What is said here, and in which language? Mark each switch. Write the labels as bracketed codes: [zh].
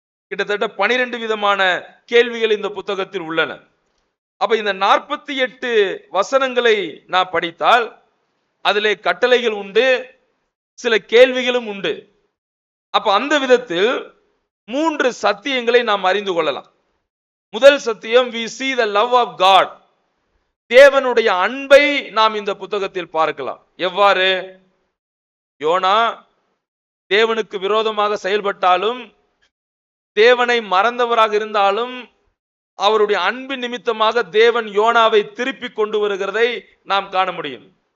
[ta] கிட்டத்தட்ட 12 விதமான கேள்விகள் இந்த புத்தகத்தில் உள்ளன. அப்ப இந்த 48 வசனங்களை நான் படித்தால் அதிலே கட்டளைகள் உண்டு, சில கேள்விகளும் உண்டு. அப்ப அந்த விதத்தில் 3 சத்தியங்களை நாம் அறிந்து கொள்ளலாம். முதல் சத்தியம், [en] we see the love of God. [ta] தேவனுடைய அன்பை நாம் இந்த புத்தகத்தில் பார்க்கலாம். எவ்வாறு? யோனா தேவனுக்கு விரோதமாக செயல்பட்டாலும், தேவனை மறந்தவராக இருந்தாலும், அவருடைய அன்பின் நிமித்தமாக தேவன் யோனாவை திருப்பி கொண்டு வருகிறதை நாம் காண முடியும்.